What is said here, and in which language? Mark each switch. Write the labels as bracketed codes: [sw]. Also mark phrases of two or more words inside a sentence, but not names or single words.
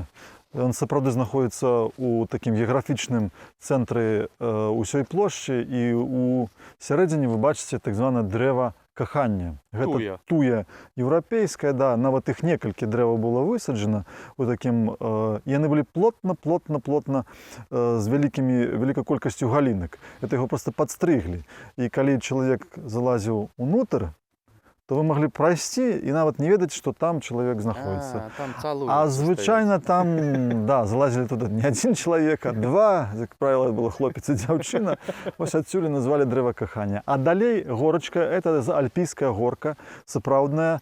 [be] Ён сапраўды знаходіцца ў такім геаграфічным цэнтры ўсёй плошчы, і ў сярэдзіне вы бачыце так званае дрэва кахання. Гэта туя еўрапейская, да, нават іх некалькі дрэваў было высаджана у такім, яны былі плотна з вялікай колькасцю галінак. Это яго проста падстрыглі. І калі чалавек залазіў унутр, то вы могли пройсці і нават не ведаць, што там чалавек знаходіцца. А звычайна там, да, залазілі туды не адзін чалавек, а два, як правіла, было хлопец і дзяўчына. Вось адсюль назвалі дрэва кахання. А далей горачка, это альпійская горка, сапраўдная.